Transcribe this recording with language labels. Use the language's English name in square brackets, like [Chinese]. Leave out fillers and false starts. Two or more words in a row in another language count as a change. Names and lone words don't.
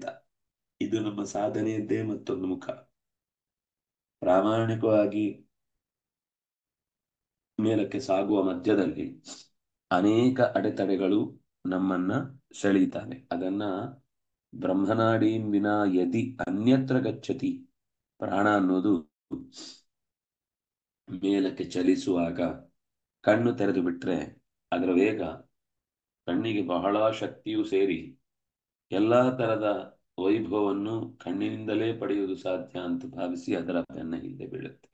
[Kannada] ಇದು ನಮ್ಮ ಸಾಧನೆಯದ್ದೇ ಮತ್ತೊಂದು ಮುಖ. ಪ್ರಾಮಾಣಿಕವಾಗಿ ಮೇಲಕ್ಕೆ ಸಾಗುವ ಮಧ್ಯದಲ್ಲಿ ಅನೇಕ ಅಡೆತಡೆಗಳು ನಮ್ಮನ್ನ ಸೆಳೀತಾನೆ. [Sanskrit] ಅದನ್ನ ಬ್ರಹ್ಮನಾಡೀಂ ವಿನಾ ಯದಿ ಅನ್ಯತ್ರ ಗಚ್ಚತಿ, [Kannada] ಪ್ರಾಣ ಅನ್ನೋದು ಮೇಲಕ್ಕೆ ಚಲಿಸುವಾಗ ಕಣ್ಣು ತೆರೆದು ಬಿಟ್ರೆ ಅದರ ವೇಗ ಕಣ್ಣಿಗೆ ಬಹಳ ಶಕ್ತಿಯು ಸೇರಿ ಎಲ್ಲಾ ತರದ ವೈಭವವನ್ನು ಕಣ್ಣಿನಿಂದಲೇ ಪಡೆಯುವುದು ಸಾಧ್ಯ ಅಂತ ಭಾವಿಸಿ ಅದರ ಬೆನ್ನ ಹಿಂದೆ ಬೀಳುತ್ತೆ.